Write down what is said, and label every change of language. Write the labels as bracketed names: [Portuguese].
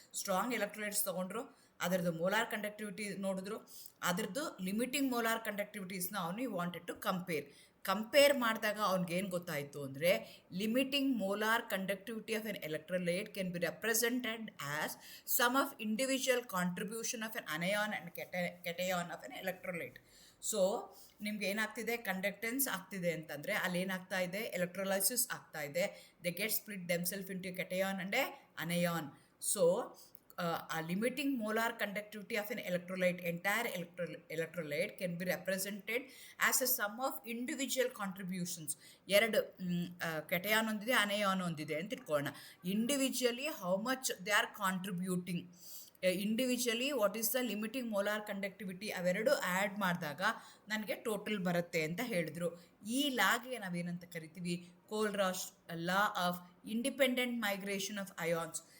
[Kannada] Strong electrolytes ತೊಗೊಂಡ್ರು, ಅದರದ್ದು molar conductivity ನೋಡಿದ್ರು, ಅದರದ್ದು ಲಿಮಿಟಿಂಗ್ ಮೋಲಾರ್ ಕಂಡಕ್ಟಿವಿಟೀಸ್ನ ಅವನು ವಾಂಟೆಡ್ ಟು ಕಂಪೇರ್ ಮಾಡಿದಾಗ ಅವ್ನಿಗೇನು ಗೊತ್ತಾಯಿತು ಅಂದರೆ, [English] Limiting molar conductivity of an electrolyte can be represented as sum of individual contribution of an anion and cation of an electrolyte. [Kannada] So ನಿಮ್ಗೆ ಏನಾಗ್ತಿದೆ, ಕಂಡಕ್ಟೆನ್ಸ್ ಆಗ್ತಿದೆ ಅಂತಂದರೆ ಅಲ್ಲಿ ಏನಾಗ್ತಾ ಇದೆ, ಎಲೆಕ್ಟ್ರೋಲೈಸಿಸ್ ಆಗ್ತಾ ಇದೆ. [English] They get split themselves into cation and anion. So a limiting molar conductivity of an electrolyte, entire electrolyte can be represented as a sum of individual contributions. [Kannada] ಎರಡು ಕೆಟಯಾನ್ ಒಂದಿದೆ, ಅನಯಾನ್ ಒಂದಿದೆ ಅಂತ ಇಟ್ಕೊಳ್ಳೋಣ. [English] individually how much they are contributing, individually what is the limiting molar conductivity, [Kannada] ಅವೆರಡು add ಮಾಡಿದಾಗ ನನಗೆ total ಬರುತ್ತೆ ಅಂತ ಹೇಳಿದ್ರು. ಈ ಲಾಗೆ ನಾವೇನಂತ ಕರಿತೀವಿ, ಕೋಲ್ರಾಶ್ law of independent migration of ions.